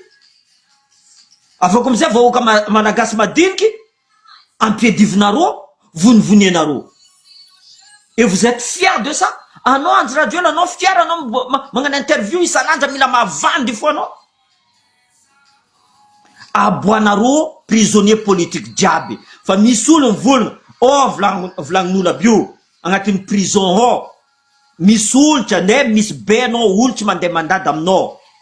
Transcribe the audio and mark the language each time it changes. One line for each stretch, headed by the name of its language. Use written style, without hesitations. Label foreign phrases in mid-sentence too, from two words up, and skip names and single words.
Malagasy: Afaka amizay vahoaka malagasy madiniky ampiadivinareo, vonivonianareo.
French: Et vous êtes fiers de ça?
Malagasy: Anao Andry Rajoelina, anao fier anao magnano interview isan'andro mila mavandy fo anao. Aboanareo
French: prisonnier politique
Malagasy: jiaby. Fa misy olo mivolagna, volagnin'olo aby io agnatin'ny prison ao. Misy olitra ne misy be anao olo tsy mandeha mandady aminao.